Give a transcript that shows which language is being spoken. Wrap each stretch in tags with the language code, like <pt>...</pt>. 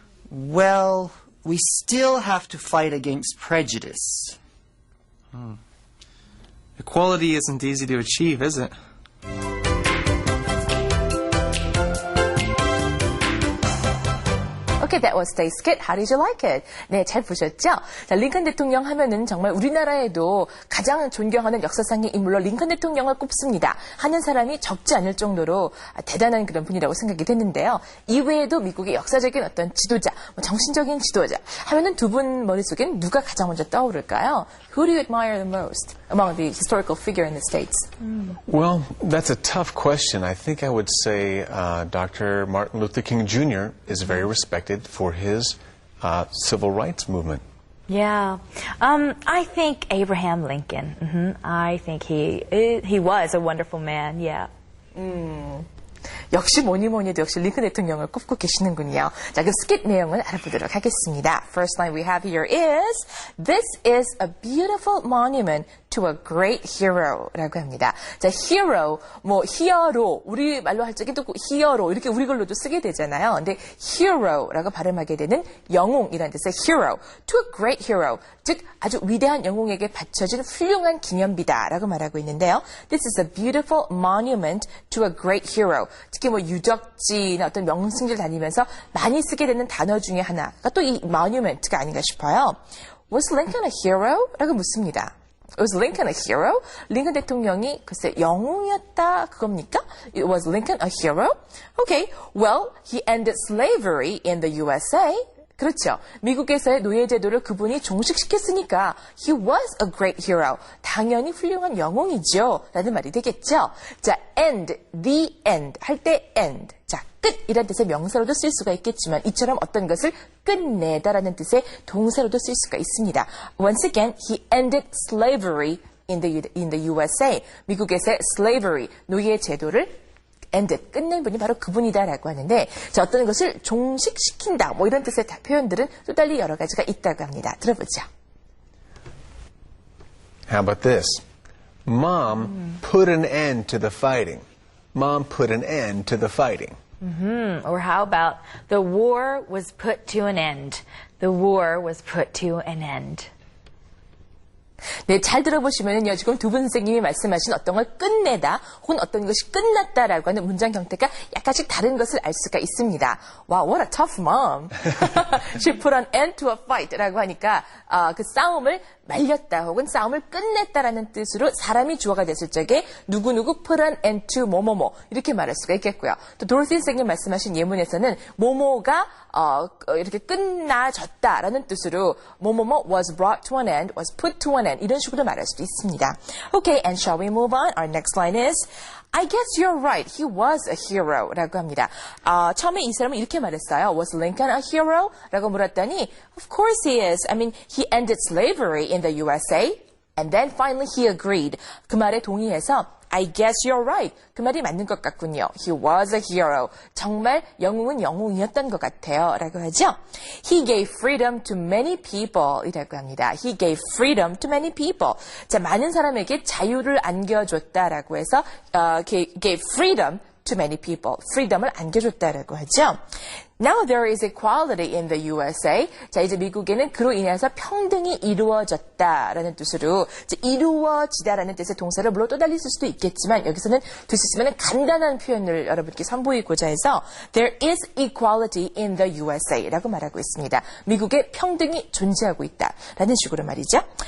<en>Well, we still have to fight against prejudice. Equality isn't easy to achieve, is it? Okay, that was today's skit. How did you like it?</en> <ko>네, 잘 보셨죠? 자, 링컨 대통령 하면은 정말 우리나라에도 가장 존경하는 역사상의 인물로 링컨 대통령을 꼽습니다. 하는 사람이 적지 않을 정도로 대단한 그런 분이라고 생각이 됐는데요. 이외에도 미국의 역사적인 어떤 지도자, 정신적인 지도자 하면은 두 분 머릿속엔 누가 가장 먼저 떠오를까요?</ko> <en>Who do you admire the most among the historical figure in the States? Well, that's a tough question. I think I would say Dr. Martin Luther King Jr. is very respected for his civil rights movement. Yeah, I think Abraham Lincoln. I think he was a wonderful man. Yeah.</en> <ko>역시 뭐니 해도 역시 링컨 대통령을 꼽고 계시는군요. 자, 그 스킷 내용을 알아보도록 하겠습니다.</ko> <en>First line we have here is, This is a beautiful monument to a great hero</en> <ko>라고 합니다. 자, hero, 히어로, 우리 말로 할 적에 또 히어로, 이렇게 우리 걸로도 쓰게 되잖아요. 근데 hero라고 발음하게 되는 영웅이라는 뜻의 hero,</ko> <en>to a great hero,</en> <ko>즉 아주 위대한 영웅에게 바쳐진 훌륭한 기념비다 라고 말하고 있는데요.</ko> <en>This is a beautiful monument to a great hero.</en> <ko>특히 유적지나 어떤 명승지를 다니면서 많이 쓰게 되는 단어 중에 하나가 또 이 monument가 아닌가 싶어요.</ko> <en>Was Lincoln a hero?</en> <ko>라고 묻습니다.</ko> <en>Was Lincoln a hero?</en> <ko>링컨 대통령이 글쎄 영웅이었다 그겁니까?</ko> <en>Was Lincoln a hero? Okay, well, he ended slavery in the USA.</en> <ko>그렇죠. 미국에서의 노예제도를 그분이 종식시켰으니까</ko> <en>he was a great hero.</en> <ko>당연히 훌륭한 영웅이죠. 라는 말이 되겠죠. 자, end, the end 할 때 end. 자, 끝이라는 뜻의 명사로도 쓸 수가 있겠지만 이처럼 어떤 것을 끝내다라는 뜻의 동사로도 쓸 수가 있습니다.</ko> <en>Once again, he ended slavery in the USA.</en> <ko>미국에서의 slavery, 노예제도를 ended, 끝낸 분이 바로 그분이다라고 하는데, 자, 어떤 것을 종식시킨다, 이런 뜻의 표현들은 또 달리 여러 가지가 있다고 합니다. 들어보죠.</ko> <en>How about this? Mom put an end to the fighting. Mom put an end to the fighting. Or how about the war was put to an end? The war was put to an end.</en> <ko>네, 잘 들어보시면요, 지금 두 분 선생님이 말씀하신 어떤 걸 끝내다, 혹은 어떤 것이 끝났다라고 하는 문장 형태가 약간씩 다른 것을 알 수가 있습니다.</ko> <en>Wow, what a tough mom. She put an end to a fight</en> <ko>라고 하니까 그 싸움을 말렸다 혹은 싸움을 끝냈다라는 뜻으로 사람이 주어가 됐을 적에 누구누구 put an end to 뭐뭐뭐 이렇게 말할 수가 있겠고요. 또 도로시 선생님 말씀하신 예문에서는 뭐뭐가 이렇게 끝나졌다라는 뜻으로 뭐뭐뭐</ko> <en>was brought to an end,</en> <ko>was put to an end 이런 식으로 말할 수도 있습니다.</ko> <en>Okay, and shall we move on? Our next line is I guess you're right. He was a hero</en> <ko>라고 합니다. 처음에 이 사람은 이렇게 말했어요.</ko> <en>Was Lincoln a hero?</en> <ko>라고 물었더니</ko> <en>Of course he is. I mean, he ended slavery in the USA. And then finally he agreed.</en> <ko>그 말에 동의해서</ko> <en>I guess you're right.</en> <ko>그 말이 맞는 것 같군요.</ko> <en>He was a hero.</en> <ko>정말 영웅은 영웅이었던 것 같아요. 라고 하죠.</ko> <en>He gave freedom to many people</en> <ko>이라고 합니다.</ko> <en>He gave freedom to many people.</en> <ko>자, 많은 사람에게 자유를 안겨줬다라고 해서</ko> <en>gave freedom to many people.</en> <ko>freedom을 안겨줬다라고 하죠.</ko> <en>Now there is equality in the USA.</en> <ko>자, 이제 미국에는 그로 인해서 평등이 이루어졌다라는 뜻으로 이제 이루어지다라는 뜻의 동사를 물론 또 달리 쓸 수도 있겠지만 여기서는 두 수 쓰면 간단한 표현을 여러분께 선보이고자 해서</ko> <en>There is equality in the USA</en> <ko>라고 말하고 있습니다. 미국에 평등이 존재하고 있다라는 식으로 말이죠.</ko>